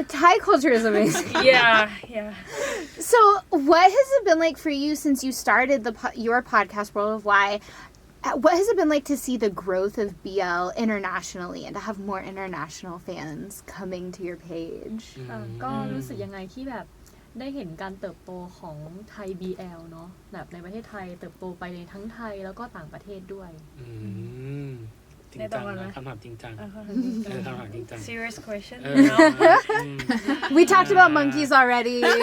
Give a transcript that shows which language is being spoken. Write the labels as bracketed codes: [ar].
[en] Thai culture is amazing. Yeah. So, what has it been like for you since you started your podcast, World of Why? What has it been like to see the growth of BL internationally and to have more international fans coming to your page? [th] ก็รู้สึกยังไงที่แบบได้เห็นการเติบโตของไทย BL เนาะแบบในประเทศไทยเติบโตไปในทั้งไทยแล้วก็ต่างประเทศด้วย อืมจริงจังนะคำถามจริงจังคำถามจริงจัง [en] Serious question. เออ No? อืม We talked about monkeys already.